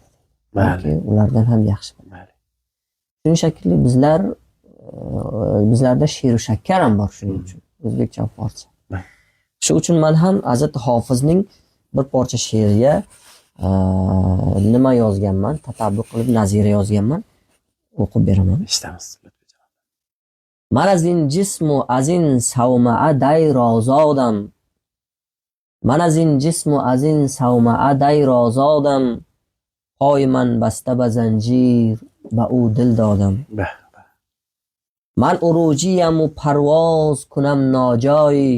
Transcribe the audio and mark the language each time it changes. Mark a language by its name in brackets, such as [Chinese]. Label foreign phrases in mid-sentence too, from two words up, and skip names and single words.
[Uzbek] Balki ulardan ham yaxshi biladi. Shuning shakli bizlarda she'r shakkar ham bor shuning uchun. O'zbekcha va forscha. Shu uchun men ham Hazrati Hofizning bir parcha she'riga nima yozganman, tatabbuq qilib nazira yozganman, o'qib beraman. Eshitamiz. [Persian] من از این جسم و از این صومعه دیر آزادم. من از این جسم و از این صومعه دیر آزادم. پای من بسته به زنجیر به او دل دادم. من عروجیم و پرواز کنم ناجایی.